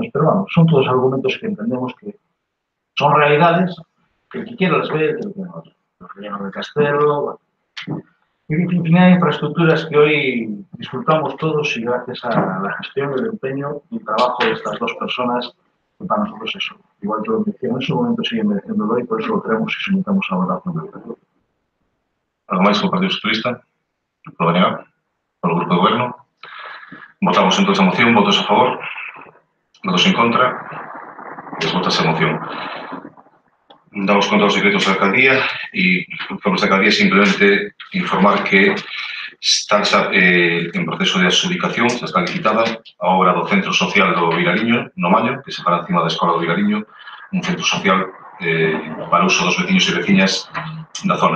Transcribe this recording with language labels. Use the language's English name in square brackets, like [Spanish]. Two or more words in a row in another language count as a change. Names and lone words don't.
[Spanish] Pero bueno, son todos argumentos que entendemos que son realidades que el que quiera las ve, que lo que no. Los rellenos de Castelo, bueno. Y infinidad de infraestructuras que hoy disfrutamos todos y gracias a la gestión, el empeño y el trabajo de estas dos personas, que para nosotros eso, igual que lo merecían en su momento, siguen mereciéndolo y por eso lo creemos y sometemos a votación del Partido. [Galician] Algo máis co Partido Socialista? Polo negar? Polo Grupo do Goberno? Votamos entón a moción, votos a favor, votos en contra, desvotas a moción. Damos conta dos decretos da alcaldía e informes da alcaldía simplemente informar que está en proceso de adxudicación, xa está licitada a obra do Centro Social do Vilariño, no Maño, que se para encima da Escola do Vilariño, un centro social para uso dos veciños e veciñas da zona.